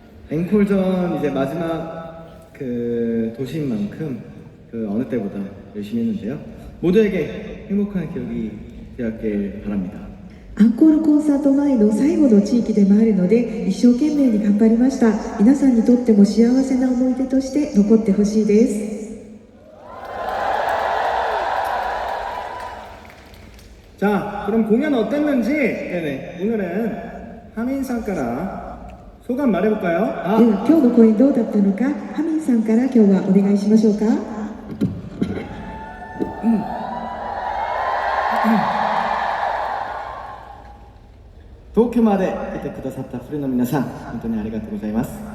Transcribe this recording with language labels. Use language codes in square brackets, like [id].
[ko] 앵콜전 이제 마지막 그 도시인 만큼 그 어느 때보다 열심히 했는데요. 모두에게 행복한 기억이 되었길 바랍니다. [ja] アンコールコンサート前の最後の地域でもあるので一生懸命に頑張りました。皆さんにとっても幸せな思い出として残ってほしいです。 [ko] 자, 그럼 공연 어땠는지 네네. 오늘은 하민상 [ja] から [ko] 소감 말해볼까요? [ja] では今日の公演どうだったのかハミンさんから今日はお願いしましょうか。東京まで来てくださったフレの皆さん、本当にありがとうございます。